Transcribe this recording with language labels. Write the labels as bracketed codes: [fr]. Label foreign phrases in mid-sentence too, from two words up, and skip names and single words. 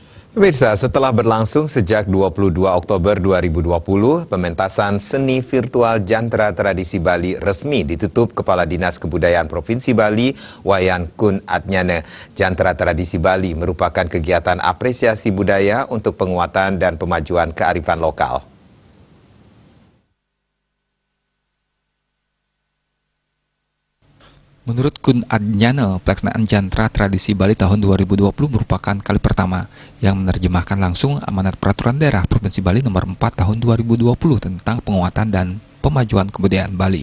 [id] Pemirsa, setelah berlangsung sejak 22 Oktober 2020, pementasan seni virtual Jantra Tradisi Bali resmi ditutup Kepala Dinas Kebudayaan Provinsi Bali, Wayan Kun Adnyana. Jantra Tradisi Bali merupakan kegiatan apresiasi budaya untuk penguatan dan pemajuan kearifan lokal. Menurut Kun Adnyana, pelaksanaan Jantra Tradisi Bali tahun 2020 merupakan kali pertama yang menerjemahkan langsung amanat Peraturan Daerah Provinsi Bali nomor 4 tahun 2020 tentang penguatan dan pemajuan kebudayaan Bali.